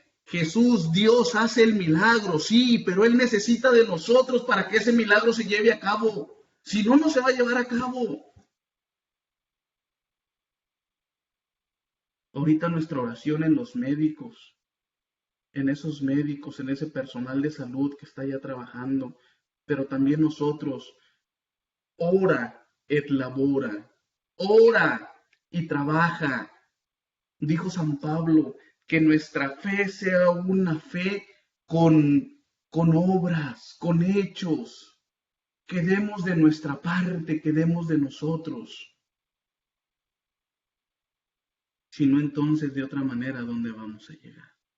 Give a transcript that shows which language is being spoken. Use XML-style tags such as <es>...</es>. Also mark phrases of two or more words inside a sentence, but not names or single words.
<es>Jesús, Dios, hace el milagro, sí, pero Él necesita de nosotros para que ese milagro se lleve a cabo. Si no, no se va a llevar a cabo. Ahorita nuestra oración en los médicos, en esos médicos, en ese personal de salud que está ya trabajando, pero también nosotros,</es> <la>ora et labora,</la> <es>ora y trabaja. Dijo San Pablo que nuestra fe sea una fe con obras, con hechos, que demos de nuestra parte, que demos de nosotros. Si no, entonces, de otra manera, ¿a dónde vamos a llegar?</es>